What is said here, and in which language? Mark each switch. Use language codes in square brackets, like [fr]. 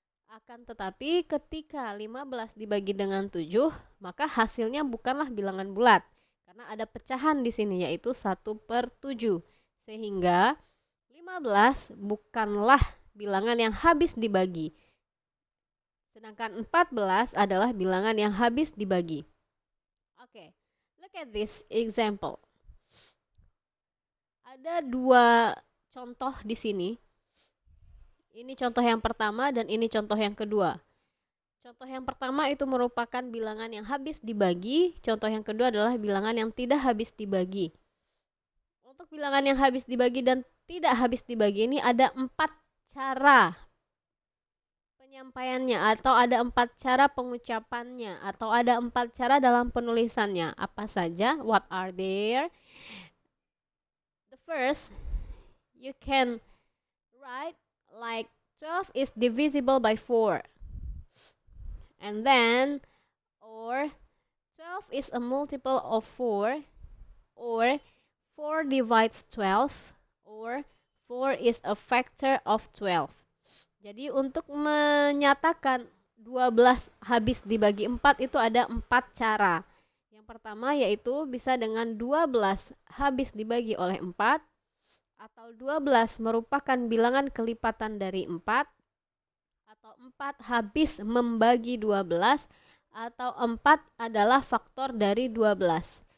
[id] Akan tetapi ketika 15 dibagi dengan 7, maka hasilnya bukanlah bilangan bulat karena ada pecahan di sini yaitu 1/7. Sehingga 15 bukanlah bilangan yang habis dibagi. Sedangkan 14 adalah bilangan yang habis dibagi. [en] Oke, look at this example. [id] Ada dua contoh di sini. Ini contoh yang pertama dan ini contoh yang kedua. Contoh yang pertama itu merupakan bilangan yang habis dibagi. Contoh yang kedua adalah bilangan yang tidak habis dibagi. Untuk bilangan yang habis dibagi dan tidak habis dibagi ini ada 4 cara penyampaiannya, atau ada 4 cara pengucapannya, atau ada 4 cara dalam penulisannya. Apa saja? [en] What are there? The first, you can write like 12 is divisible by 4. And then, or 12 is a multiple of 4, or 4 divides 12, or 4 is a factor of 12. [id] Jadi untuk menyatakan 12 habis dibagi 4 itu ada 4 cara. Yang pertama yaitu bisa dengan 12 habis dibagi oleh 4, atau 12 merupakan bilangan kelipatan dari 4, atau 4 habis membagi 12, atau 4 adalah faktor dari 12.